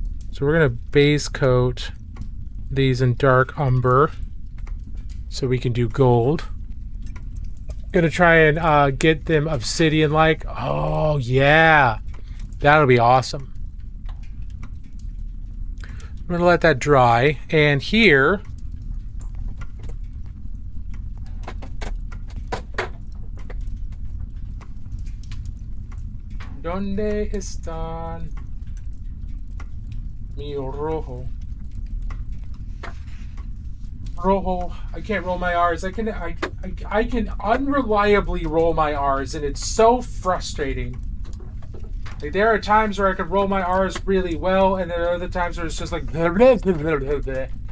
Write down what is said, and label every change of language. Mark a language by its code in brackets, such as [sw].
[en] So we're gonna base coat these in dark umber so we can do gold. Gonna try and get them obsidian-like. Oh yeah, that'll be awesome. I'm gonna let that dry, and here [es] ¿Dónde están mi rojo? [en] Rojo. I can't roll my R's. I can unreliably roll my R's, and it's so frustrating. Like, there are times where I can roll my R's really well, and there are other times where it's just like blah, blah, blah, blah, blah, blah.